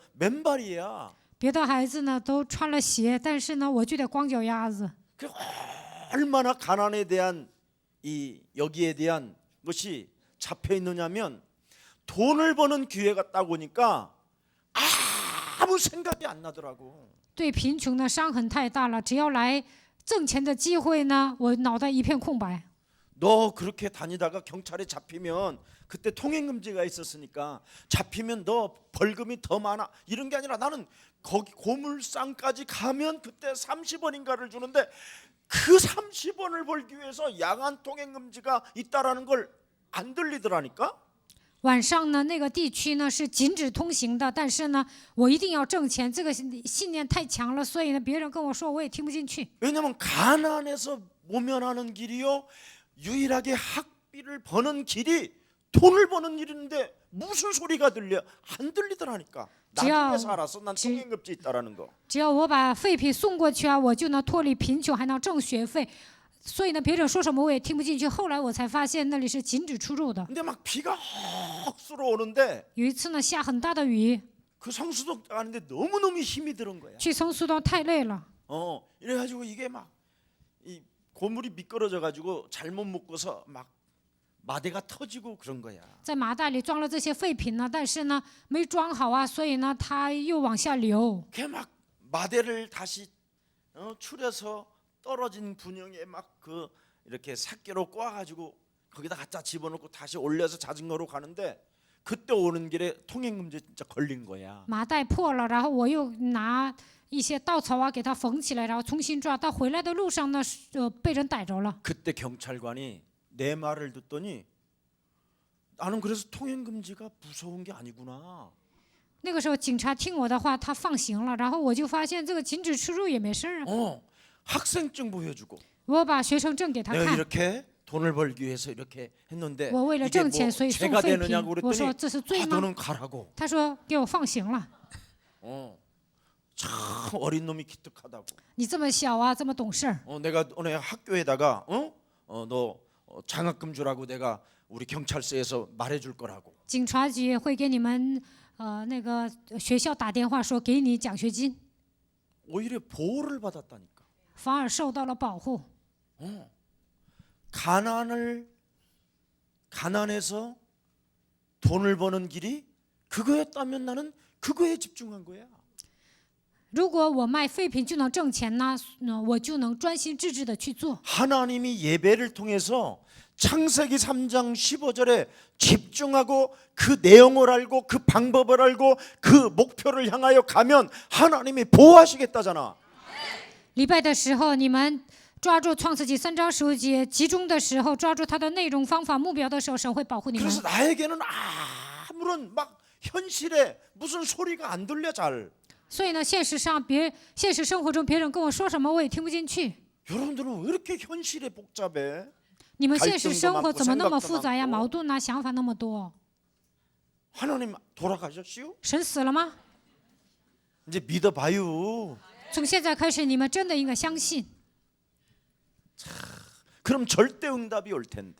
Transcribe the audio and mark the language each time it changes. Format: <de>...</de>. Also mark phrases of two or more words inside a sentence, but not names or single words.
<ko>맨발이야.</ko> <zh>别的孩子呢都穿了鞋，但是呢我就得光脚丫子。</zh> <ko>그 얼마나 가난에 대한 여기에 대한 것이 잡혀 있느냐면 돈을 버는 기회가 딱 오니까 아무 생각이 안 나더라고.</ko> <zh>对贫穷的伤痕太大了，只要来挣钱的机会呢，我脑袋一片空白。</zh> <ko>너 그렇게 다니다가 경찰에 잡히면 그때 통행금지가 있었으니까 잡히면 너 벌금이 더 많아 이런 게 아니라 나는 거기 고물상까지 가면 그때 30원인가를 주는데 그 30원을 벌기 위해서 야간 통행금지가 있다라는 걸 안 들리더라니까.</ko> <zh>晚上呢，那个地区呢是禁止通行的，但是呢，我一定要挣钱，这个信念太强了，所以呢，别人跟我说我也听不进去。</zh> <ko>왜냐면 가난에서 모면하는 길이요 유일하게 학비를 버는 길이 돈을 버는 일인데 무슨 소리가 들려? 안 들리더라니까. 나중에서 알았어. 난 통행금지 있다라는 거.</ko> <zh>只要我把废品送过去啊，我就能脱离贫穷，还能挣学费。所以呢，别人说什么我也听不进去。后来我才发现那里是禁止出入的。</zh> <ko>근데 막 비가 헉수로 오는데</ko> <zh>有一次呢，下很大的雨，</zh> <ko>그 성수동 가는데 너무너무 힘이 드는 거야.</ko> <zh>去성수동 太累了，</zh> <ko>이래가지고 이게 막 이 고물이 미끄러져 가지고 잘못 묶어서 막 마대가 터지고 그런 거야.</ko> <zh>在麻袋里装了这些废品呢，但是呢没装好啊，所以呢它又往下流。</zh> <ko>그게 막 마대를 다시 추려서 떨어진 분영에 막 그 이렇게 삭개로 꼬아가지고 거기다 갖다 집어넣고 다시 올려서 자전거로 가는데 그때 오는 길에 통행금지 진짜 걸린 거야.</ko> <zh>麻袋破了，然后我又拿一些稻草啊给它缝起来，然后重新抓。到回来的路上呢，被人逮着了。</zh> <ko>그때 경찰관이 내 말을 듣더니 나는 그래서 통행금지가 무서운 게 아니구나.</ko> <zh>那个时候警察听我的话，他放行了，然后我就发现这个禁止吃肉也没事啊。</zh> <ko>학생증 보여주고</ko> <zh>我把学生证给他</zh> <ko>내가</ko> <zh>看，</zh> <ko>이렇게 돈을 벌기 위해서 이렇게 했는데</ko> <zh>我为了</zh> <ko>이게</ko> <zh>挣</zh> <ko>뭐</ko> <zh>钱，所以送</zh> <ko>죄가</ko> <zh>废品</zh> <ko>되느냐고 。</ko> <zh>我说</zh> <ko>그랬더니</ko> <zh>这是罪吗？</zh> <ko>너는 가라고.</ko> <zh>他说给我放行了。</zh> <ko>참 어린 놈이 기특하다고.</ko> <zh>你这么小啊，这么懂事儿。</zh> <ko>내가 오늘 학교에다가 너 장학금 주라고 내가 우리 경찰서에서 말해줄 거라고.</ko> <zh>警察局会给你们那个学校打电话说给你奖学金，</zh> <ko>오히려 보호를 받았다니까.</ko> <zh>反而受到了保护。</zh> <ko>가난해서 돈을 버는 길이 그거였다면 나는 그거에 집중한 거야.</ko> <zh>如果我卖废品就能挣钱呢，我就能专心致志的去做。</zh> <ko>하나님이 예배를 통해서 창세기 3장 15절에 집중하고 그 내용을 알고 그 방법을 알고 그 목표를 향하여 가면 하나님이 보호하시겠다잖아.</ko> <zh>礼拜的时候，你们抓住创世纪3章15节，集中的时候抓住它的内容、方法、目标的时候，神会保护你们。</zh> <ko>그래서 나에게는 아무런 막 현실에 무슨 소리가 안 들려 잘.</ko> <zh>所以呢，现实生活中别人跟我说什么我也听不进去。</zh> <ko>여러분들은 왜 이렇게 현실에 복잡해?</ko> <zh>你们现实生活怎么那么复杂呀？</zh> <ko>갈등도 많고</ko> <zh>矛盾啊，想法那么多。</zh> <ko>하나님 돌아가셨시오?</ko> <zh>神死了吗？</zh> <ko>이제 믿어봐요.</ko> <zh>从现在开始，你们真的应该相信，</zh> <ko>그럼 절대 응답이 올 텐데</ko>